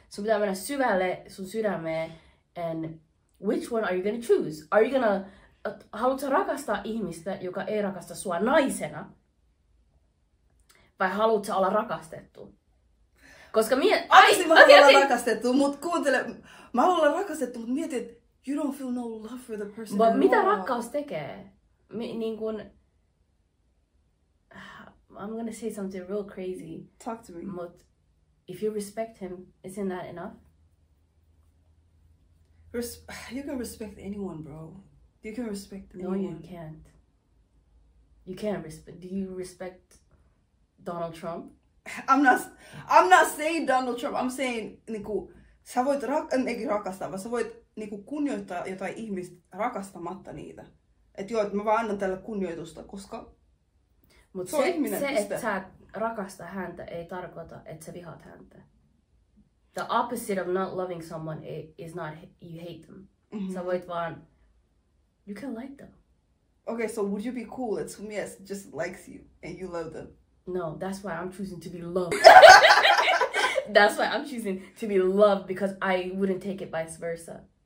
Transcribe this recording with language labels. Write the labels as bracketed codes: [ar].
[fi] Sun pitää mennä syvälle sun sydämeen. [en] And which one are you gonna choose? Are you gonna... [fi] Haluatko rakastaa ihmistä, joka ei rakasta sua naisena? Vai haluatko olla rakastettu? Koska Aina mä haluan olla rakastettu, mut kuuntele... Mä haluan olla rakastettu, mut mietin, että [en] you don't feel no love for the person. [fi] But mitä rakkaus tekee? Niin kun... [en] I'm gonna say something real crazy. Talk to me. But if you respect him, isn't that enough? You can respect anyone, bro. You can respect No, anyone. you can't. You can't respect. Do you respect Donald Trump? I'm not saying Donald Trump. I'm saying [fi] niinku sä voit rakastaa, vaan sä voit niinku kunnioittaa jotain ihmistä rakastamatta niitä. Et joo, että mä vaan annan tälle kunnioitusta, koska Mutta ihminen, se että sä et rakasta häntä, ei tarkoita, että sä vihaat häntä. [en] The opposite of not loving someone is not you hate them. [fi] Sä voit vaan, [en] you can like them. Okay, so would you be cool if some just likes you and you love them? No, that's why I'm choosing to be loved. That's why I'm choosing to be loved, because I wouldn't take it vice versa.